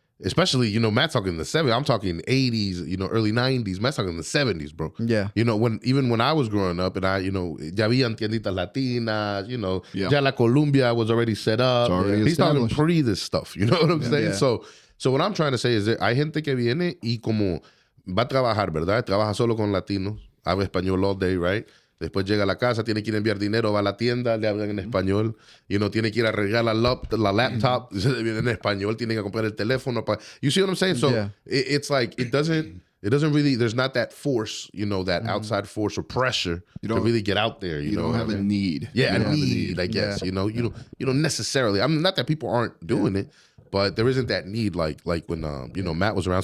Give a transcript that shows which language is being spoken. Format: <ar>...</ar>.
<en>especially, you know, Matt's talking in the 70s. I'm talking 80s, you know, early 90s. Matt's talking in the 70s, bro. Yeah. You know, even when I was growing up and I, you know,</en> <es>ya habían tienditas latinas,</es> <en>you know, ya la Columbia was already set up. He's talking pre this stuff, you know what I'm saying? So what I'm trying to say is that</en> <es>hay gente que viene y como va a trabajar, ¿verdad? Trabaja solo con latinos, habla español</es> <en>all day, right?</en> <es>Después llega a la casa, tiene que ir a enviar dinero, va a la tienda, le hablan en español.</es> <en>You know,</en> <es>tiene que ir a arreglar la laptop, en español, tiene que comprar el teléfono.</es> <en>You see what I'm saying? So it's like, it doesn't really, there's not that force, you know, that outside force or pressure to really get out there. You don't have a need. Yeah, a need, I guess. You know, you don't necessarily, I mean, not that people aren't doing it, but there isn't that need like when, you know, Matt was around.</en>